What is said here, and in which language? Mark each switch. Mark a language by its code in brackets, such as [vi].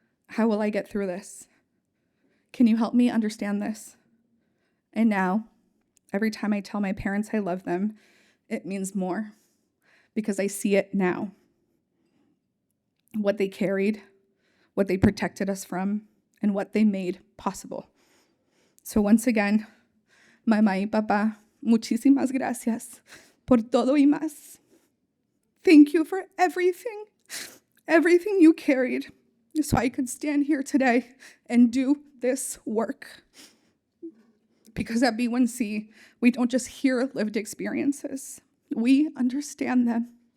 [en] How will I get through this? Can you help me understand this? And now, every time I tell my parents I love them, it means more, because I see it now. What they carried, what they protected us from, and what they made possible. So once again, [es] mamá y papá, muchísimas gracias por todo y más. [en] Thank you for everything you carried, so I could stand here today and do this work. Because at B1C, we don't just hear lived experiences, we understand them.